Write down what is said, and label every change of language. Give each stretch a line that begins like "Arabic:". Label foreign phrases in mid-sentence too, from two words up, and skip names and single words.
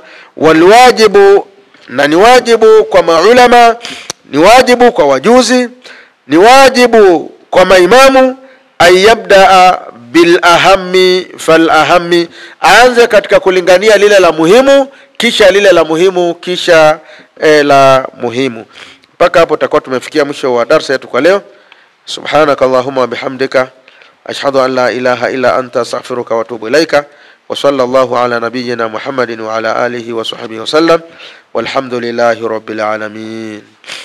Swahili: Walwajibu, na ni wajibu kwa maulama, ni wajibu kwa wajuzi, ni wajibu kwa maimamu,
Arabic: أن يبدأ بالأهم فالأهم,
Swahili: aanze katika kulingania lile la muhimu, kisha lile la muhimu, kisha la muhimu. Mpaka hapo tutakuwa tumefikia mwisho wa darasa yetu kwa leo.
Arabic: سبحانك اللهم وبحمدك أشهد أن لا إله إلا أنت أستغفرك وأتوب إليك. وصلى الله على نبينا محمد وعلى آله وصحبه وسلم والحمد لله رب العالمين.